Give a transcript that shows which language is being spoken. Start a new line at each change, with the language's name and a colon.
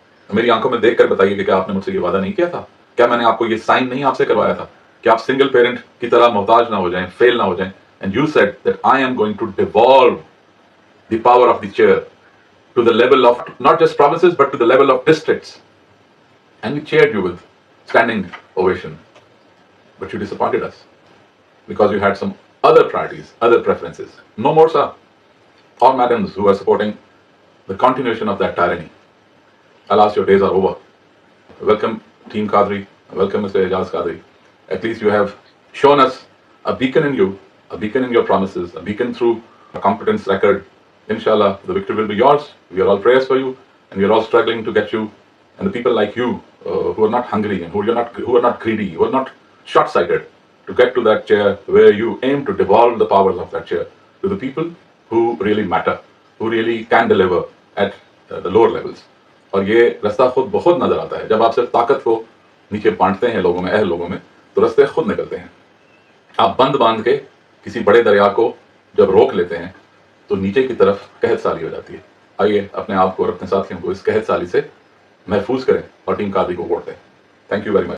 Urdu: میری آنکھوں میں دیکھ کر بتائیے کہ کیا آپ نے مجھ سے یہ وعدہ نہیں کیا تھا؟ کیا میں نے آپ کو یہ سائن نہیں آپ سے کروایا تھا کہ آپ سنگل پیرنٹ کی طرح محتاج نہ ہو جائیں، فیل نہ ہو جائیں؟
English: And you said that I am going to devolve the power of the chair to the level of not just provinces but to the level of districts. And we cheered you with standing ovation. But you disappointed us because you had some other priorities, other preferences. No more, sir. All madams who are supporting the continuation of that tyranny, alas, your days are over. Welcome, Team Qadri. Welcome, Mr. Ijaz Qadri. At least you have shown us a beacon in you, a beacon in your promises, a beacon through a competence record. Inshallah, the victory will be yours. We are all prayers for you, and we are all struggling to get you. And the people like you, who are not hungry and who are not greedy, who are not short-sighted, to get to that chair where you aim to devolve the powers of that chair to the people who really matter, who really can deliver at the lower levels.
Urdu: اور یہ رستہ خود بخود نظر آتا ہے جب آپ صرف طاقت کو نیچے بانٹتے ہیں لوگوں میں، اہل لوگوں میں، تو رستے خود نکلتے ہیں. آپ بند باندھ کے کسی بڑے دریا کو جب روک لیتے ہیں تو نیچے کی طرف قحط سالی ہو جاتی ہے. آئیے اپنے آپ کو اور اپنے ساتھیوں کو اس قحط سالی سے محفوظ کریں اور ٹیم قادری کو ووٹ دیں.
English: Thank you very much.